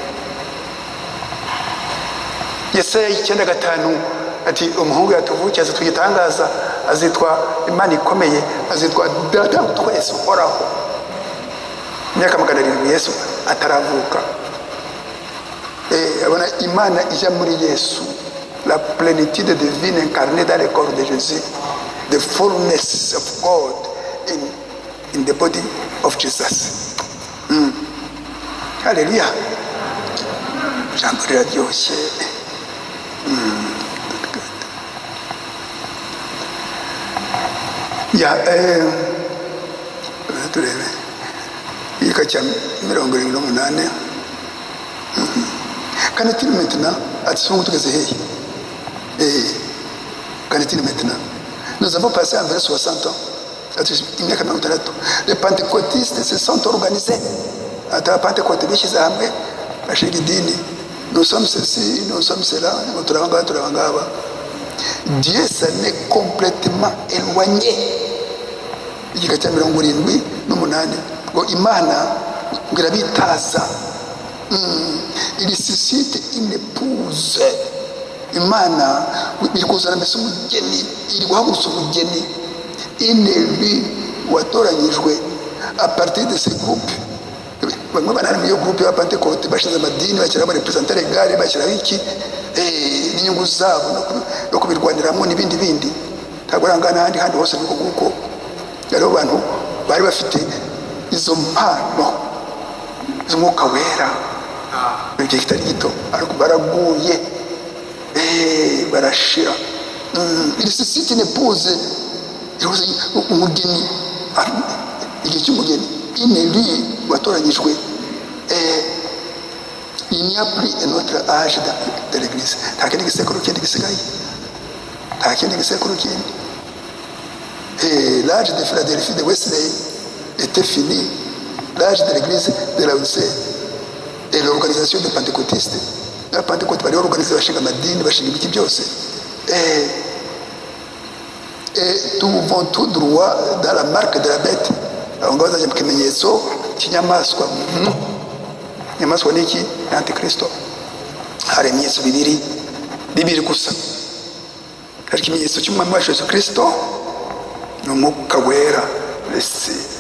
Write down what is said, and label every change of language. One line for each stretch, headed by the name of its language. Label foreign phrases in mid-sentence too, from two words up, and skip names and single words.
Kinyarwanda: Yesaya 9:5 ati umuhungu yatuvukiye azatugitangaza, azitwa Imana ikomeye, azitwa Data wa twese uhoraho. Imyaka 700 Yesu ataravuka. Abona Imana ija muri Yesu,
French: la plénitude divine incarnée dans le corps de Jésus,
English: the fullness of God in the body of Jesus.
Kinyarwanda: Hallelujah. Jambo riraryoshye. Turebe igika cya 78.
French: Qu'en maintenant? Attention, maintenant. Nous avons passé environ 60 ans. Les pentecôtistes se sont organisés. Nous sommes ceci, nous sommes cela. Dieu s'en est complètement éloigné.
Kinyarwanda: Igika cya 78 ngo Imana ngirabitaza.
French: Il suscite une épouse.
Kinyarwanda: Imana iri kuzana mbese umugeni, iri guhagurutsa umugeni.
French: Une élue watoranyijwe à partir de ces groupes.
Kinyarwanda: Bamwe banari mu groupe ya Pentecote bashize amadini, bashyira aba
French: representant legal,
Kinyarwanda: bashyira iki n'inyungu zabo no kubirwaniramo n'ibindi bindi. Ntabwo arangana handi hose nuko kuko rero abantu bari bafite izo mpano z'Umwuka Wera. Igihe kitari gito ariko baraguye, barashira.
French: Il suscite une épouse,
Kinyarwanda: umugeni, igihe cy'umugeni.
French: Une élue watoranyijwe, il n'y a plus un autre âge de l'église.
Kinyarwanda: Nta kindi gisekuru kindi gisigaye, nta kindi gisekuru kindi.
French: Et l'âge de Philadelphie de Wesley était fini. L'âge de l'église de Laodicée et l'organisation des pentecôtistes.
Kinyarwanda: La Pentecôte bari organiser bashinga amadini, bashinga ibiki byose.
French: Et tout vont tout droit dans la marque de la bête.
Kinyarwanda: Aho ngaho bazajya mu kimenyetso cy'inyamaswa. Inyamaswa ni iki? Ni Antikristo. Hari ibimenyetso bibiri gusa. Hari ikimenyetso cy'umwami wacu Yesu Kristo n'umwuka wera, lesi.